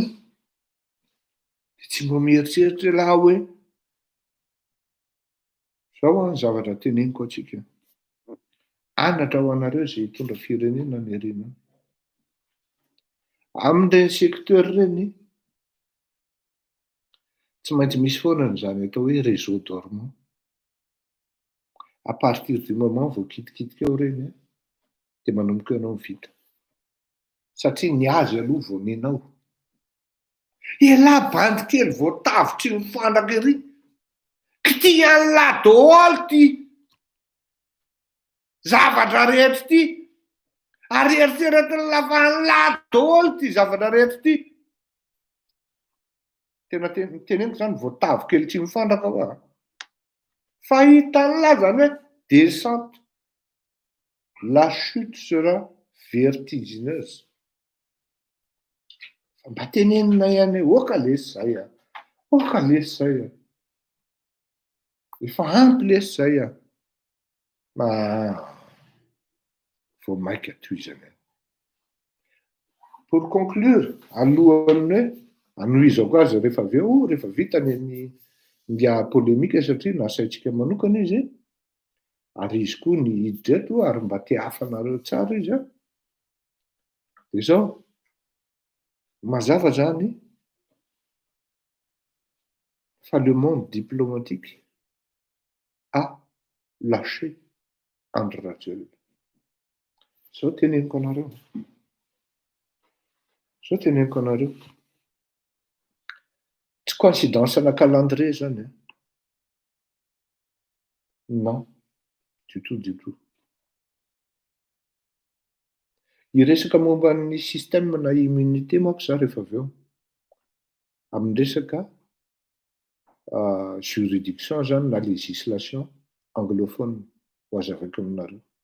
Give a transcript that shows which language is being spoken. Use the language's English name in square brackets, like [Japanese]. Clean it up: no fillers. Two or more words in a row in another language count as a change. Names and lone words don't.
[Malagasy] Tsy mbo mieritreritra laha hoe zao ny zavatra teneniko atsika. Anatra ho anareo izay hitondra firenena ny herinao. Amin'ireny secteur ireny tsy maintsy misy foana n'izany atao hoe [French] réseau dormant. À partir du moment [Malagasy] vao kitikitika eo ireny dia manomboka ianao mivita. Satria ny azy aloha vao nenao. Elahy bandy kely vao tavitry ny fandraka ery. Kity an'lahy daholo ty zavatra rehetra ty. Ary eritreretiny lavan'lahy daholo ty zavatra rehetra ty. Tena teneniko zany vao tavy kely tsy mifandraka ho aho. Fa hitan'lahy zany hoe descente. [French] La chute sera vertigineuse. [Malagasy] Mba tenenina ihany hoe oka lesy zay a. Oka lesy zay a. Efa ampy lesy zay a. Vao maika toizana. [French] Pour conclure, [Malagasy] alohan'ny hoe anohizako azy rehefa avy eo, rehefa vita ny polémique satria nasaintsika manokana izy. Ary izy koa ny hiditra eto ary mba te hafanareo tsara izy a. Dia izao, mazava zany fa [French] le monde diplomatique a lâché Andry Rajoelina. [Malagasy] Zao teneniko anareo. Zao teneniko anareo. Tsy coïncidence na calendrier zany. [French] Non, du tout, du tout. [Malagasy] Hiresaka momba ny système na immunité moa za rehefa avy eo. Amin'ny resaka juridiction zany na [French] législation anglophone [Malagasy] ho azavako aminareo.